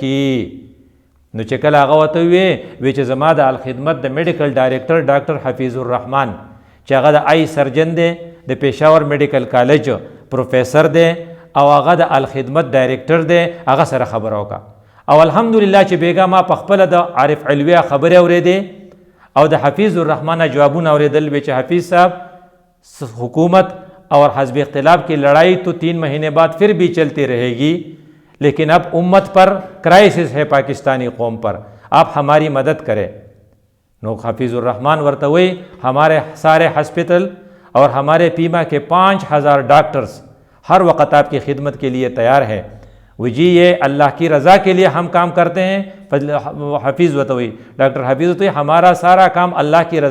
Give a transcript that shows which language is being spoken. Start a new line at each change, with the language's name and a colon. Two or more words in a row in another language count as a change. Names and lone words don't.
Pashto: کي نو چې کله هغه ورته وی چې زما د الخدمت د میډیکل ډایرکټر ډاکټر حفیظ الرحمن چې هغه د آی سرجن دی د پېښور میډیکل کالج پروفیسر دی او هغه د الخدمت ډایرکټر دی هغه سره خبره وکړه او الحمدلله چې بیګا ما په خپله د عارف علویه خبرې اورېدې او د حفیظ الرحمن جوابونه اورېدل وی چې حفیظ
Urdu: صاحب حکومت اور حزب اختلاف کی لڑائی تو 3 مہینے بعد پھر بھی چلتی رہے گی لیکن اب امت پر کرائسس ہے پاکستانی قوم پر آپ ہماری مدد کریں
Pashto: نو حفیظ الرحمن ورتوئی
Urdu: ہمارے سارے ہاسپٹل اور ہمارے پیما کے 5000 ڈاکٹرز ہر وقت آپ کی خدمت کے لیے تیار ہے وہ جی یہ اللہ کی رضا کے لیے ہم کام کرتے ہیں
Pashto: حفیظ وتوئی ڈاکٹر حفیظ وتوئی
Urdu: ہمارا سارا کام اللہ کی